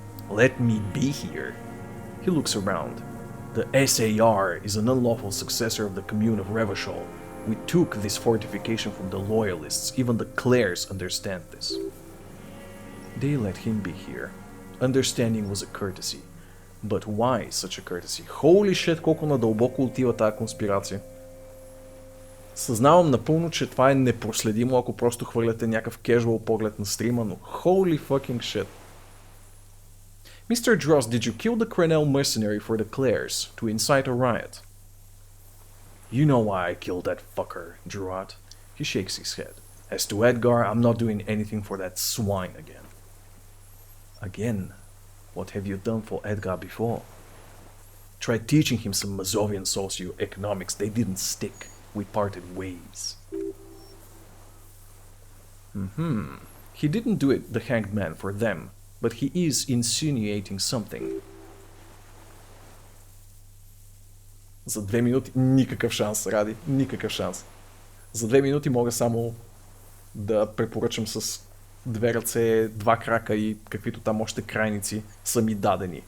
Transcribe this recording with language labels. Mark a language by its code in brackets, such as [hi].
[en] Let me be here. He looks around. The SAR is an unlawful successor of the Commune of Revachol. We took this fortification from the loyalists. Even the Clares understand this. They let him be here. Understanding was a courtesy. But why such a courtesy? Holy shit, [bg] колко надълбоко отива тази конспирация. Съзнавам напълно, че това е непроследимо, ако просто хвърляте някакъв casual поглед на стрима, но [en] holy fucking shit. Mr. Dross, did you kill the Crenel mercenary for the Clares to incite a riot? You know why I killed that fucker, Druat. He shakes his head. As to Edgar, I'm not doing anything for that swine again. Again? What have you done for Edgar before? Tried teaching him some Mazovian socioeconomics. They didn't stick. We parted ways. He didn't do it, the hanged man, for them, but he is insinuating something. [bg] За 2 минути никакъв шанс, Ради, никакъв шанс. За 2 минути мога само да препоръчам с 2 ръце, 2 крака и каквито там още крайници са ми дадени.